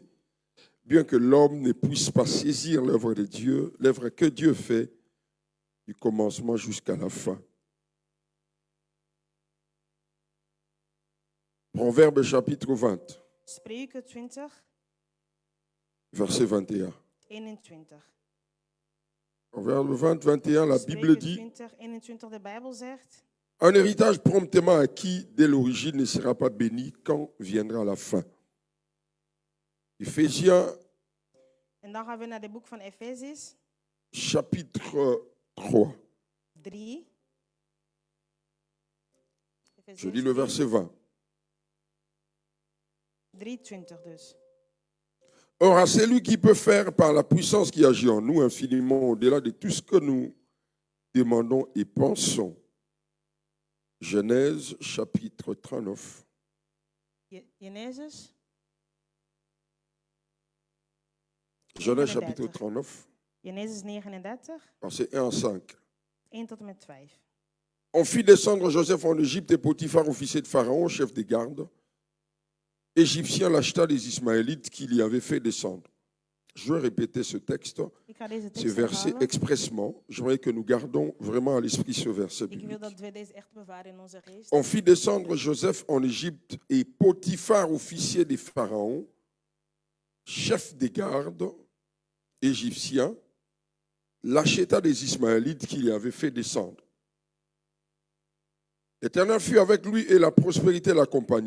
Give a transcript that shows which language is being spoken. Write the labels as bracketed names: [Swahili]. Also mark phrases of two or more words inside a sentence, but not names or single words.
[French] Bien que l'homme ne puisse pas saisir l'œuvre de Dieu, l'œuvre que Dieu fait, du commencement jusqu'à la fin. Proverbe chapitre 20, [Dutch] Spreuken 20, [French] verset 21. [Dutch] 21. [French] Proverbe 20, 21, la Bible [Dutch] Spreuken [French] dit: [Dutch] 20, 21, de Bijbel zegt: [French] un héritage promptement acquis dès l'origine ne sera pas béni quand viendra la fin. Éphésiens [Dutch] En dan gaan we naar het boek van Efesiërs [French] chapitre 3. [Dutch] 3. [French] Je lis le verset 20. [Dutch] 23 dus. [French] Or, à celui qui peut faire par la puissance qui agit en nous infiniment au-delà de tout ce que nous demandons et pensons. Genèse chapitre 39. [Dutch] Genesis. [French] Genèse chapitre 39, [Dutch] Genesis 39, [French] verset 1 à 5. [Dutch] 1 tot en met 5. [French] On fit descendre Joseph en Égypte et Potiphar, officier de Pharaon, chef des gardes, égyptien, l'acheta des Ismaélites qui l'y avaient fait descendre. Je vais répéter ce texte, [Dutch] Ik ga deze [French] ce [Dutch] tekst [French] verset [Dutch] herhalen. [French] expressement. J'aimerais que nous gardons vraiment à l'esprit ce verset [Dutch] Ik wil [French] biblique. [Dutch] dat we deze echt bewaren in onze geest. [French] On fit descendre Joseph en Égypte et Potiphar, officier des Pharaon, chef des gardes, égyptien, l'acheta des Ismaélites qui l'y avaient fait descendre. L'Éternel fut avec lui et la prospérité l'accompagna.